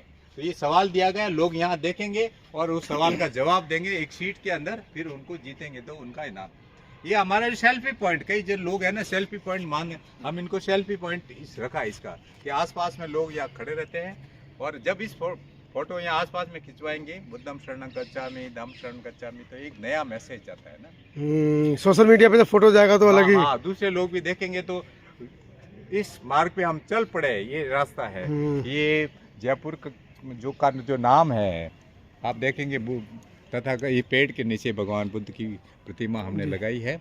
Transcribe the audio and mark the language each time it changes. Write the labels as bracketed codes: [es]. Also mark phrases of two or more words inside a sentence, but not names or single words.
[hi] तो ये सवाल दिया गया, लोग यहाँ देखेंगे और उस सवाल का जवाब देंगे एक शीट के अंदर, फिर उनको जीतेंगे तो उनका इनाम। ये हमारा [en] selfie point, [hi] कई जो लोग हैं ना [en] selfie point [hi] मांगे, हम इनको [en] selfie point [hi] रखा है इसका, कि आसपास में लोग यहाँ खड़े रहते हैं और जब इस फोटो यहाँ आसपास में खिंचवाएंगे, [pi] बुद्धम शरणं गच्छामि, धम्म शरणं गच्छामि, [hi] तो एक नया मैसेज जाता है ना। [en] social media [hi] पे जब फोटो जाएगा तो अलग ही। हाँ, दूसरे लोग भी देखेंगे तो इस मार्ग पे हम चल पड़े, ये रास्ता है। ये जयपुर जो नाम है आप देखेंगे, तथा ये पेड़ के नीचे भगवान बुद्ध की प्रतिमा हमने लगाई है।